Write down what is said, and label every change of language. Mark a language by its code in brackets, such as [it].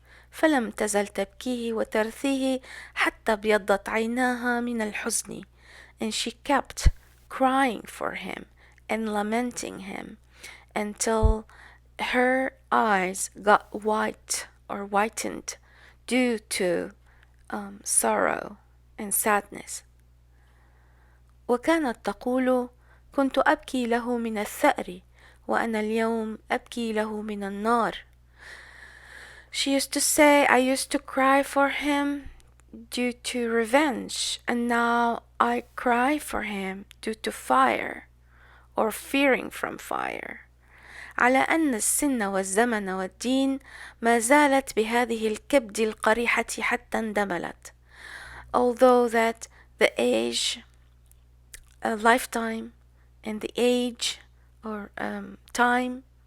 [ar] فلم تزل تبكيه وترثيه حتى ابيضت عيناها من الحزن, [en] and she kept crying for him and lamenting him until her eyes got white or whitened due to sorrow and sadness. [ar] وكانت تقول كنت أبكي له من الثأر وأنا اليوم أبكي له من النار. [en] She used to say, I used to cry for him due to revenge, and now I cry for him due to fire or fearing from fire. [ar] على أن السن والزمن والدين ما زالت بهذه الكبد القريحة حتى اندملت. [en] Although that the age, lifetime, and the age or time